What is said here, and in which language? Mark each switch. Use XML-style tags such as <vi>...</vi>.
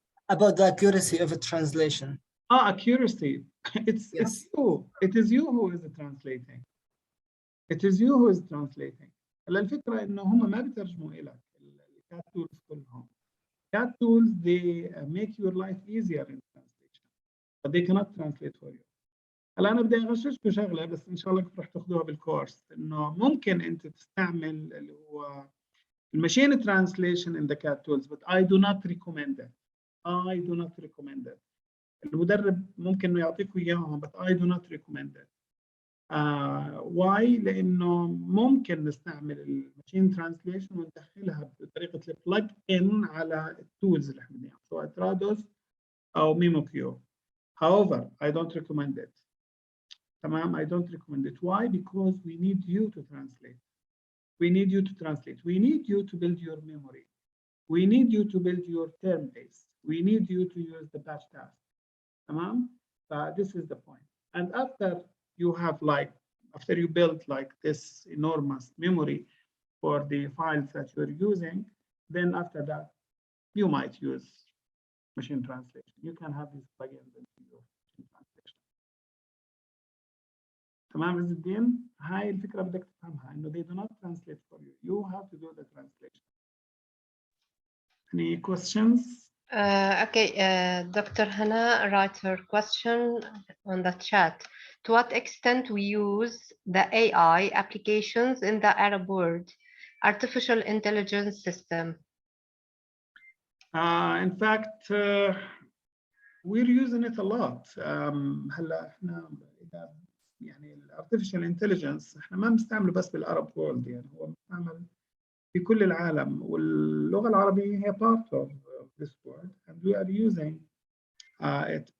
<en>About the accuracy of a translation. Accuracy. It's you. It is you who is translating. It is you who is translating.</en> <ar>الفكرة إنه هم ما بيترجموا إلك الكات tools كلهم.</ar> <en>Cat tools, they make your life easier in translation, but they cannot translate for you.</en> <ar>هلا أنا بدي أغششكم شغلة بس إن شاء الله رح تاخذوها بالكورس إنه ممكن أنت تستعمل اللي هو الماشين</ar> <en>translation in the cat tools, but I do not recommend it. I do not recommend it.</en> <ar>المدرب ممكن إنه يعطيكم إياهم,</ar> <en>but I do not recommend it.</en> <ar>why؟ لأنه ممكن نستعمل الماشين ترانسليشن وندخلها بطريقة البلج إن على التولز اللي احنا بنعملها سواء ترادوس أو ميموكيو.</ar> <en>However, I don't recommend it. تمام؟ I don't recommend it. Why? Because we need you to translate. We need you to translate. We need you to build your memory. We need you to build your term base. We need you to use the batch task. تمام؟ This is the point. And after you have after you build like this enormous memory for the files that you're using, then after that, you might use machine translation. You can have these plugins into your machine translation.</en> <ar>تمام عز الدين؟ هاي الفكرة بدك تفهمها إنه</ar> <en>they do not translate for you. You have to do the translation. Any questions? Okay, Dr. Hannah writes her question on the chat. To what extent we use the AI applications in the Arab world, artificial intelligence system? In fact, we're using it a lot.</en> <ar>هلا احنا إذا يعني artificial intelligence احنا ما بنستعمله بس بالعرب world, يعني هو بنستعمل في كل العالم, واللغة العربية هي</ar> <en>part of this world, and we are using it.</en>